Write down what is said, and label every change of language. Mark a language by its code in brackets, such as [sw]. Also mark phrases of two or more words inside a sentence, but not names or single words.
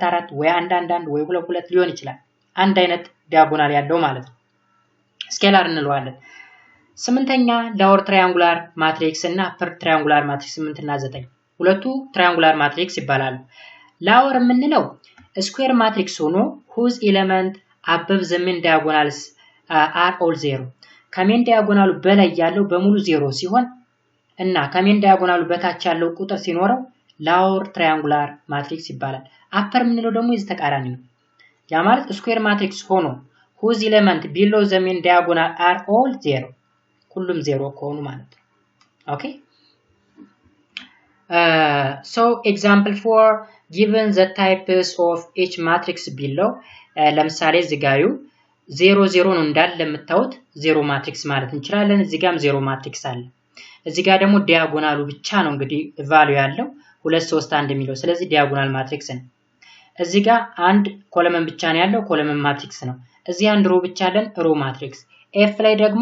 [am] 4 ወይ 1 1 1 ወይ 2 2 ሊሆን ይችላል አንድ አይነት ዲያጎናል ያለው ማለት ነው ስኬላር እንለዋለን ስምንተኛ [en] lower triangular matrix [am] እና [en] upper triangular matrix [am] 8 እና 9 ሁለቱ [en] triangular matrix [am] ይባላሉ ላወር የምንለው [en] square matrix [am] ሆኖ whose [en] element above the main diagonals are all 0 [am] ከሜን ዲያጎናሉ በላይ ያለው በሙሉ 0 ሲሆን እና ከሜን ዲያጎናሉ በታች ያለው ቁጥር ሲኖረው [en] lower triangular matrix [am] ይባላል። upper ምንለው ደግሞ የዚህ ተቃራኒ ነው። ያ ማለት [en] square matrix [am] ሆኖ [en] whose element below the main diagonal are all 0 [am] ሁሉም 0 ከሆኑ ማለት ነው። okay [en] so example 4 given the types of each matrix below [am] ለምሳሌ ዝጋዩ 0 0 ነው እንዳለ ለምታዩት 0 ማትሪክስ ማለት እንችላለን። እዚህ ጋርም 0 ማትሪክስ አለ። እዚህ ጋር ደግሞ ዲያጎናሉ ብቻ ነው እንግዲህ ቫልዩ ያለው 2 3 1 የሚለው ስለዚህ [en] diagonal matrix [am] ነው። እዚህ ጋር አንድ ኮለመን ብቻ ነው ያለው [en] column matrix [am] ነው። እዚህ አንድ ሮ ብቻ አለን [en] row matrix። [am] ኤፍ ላይ ደግሞ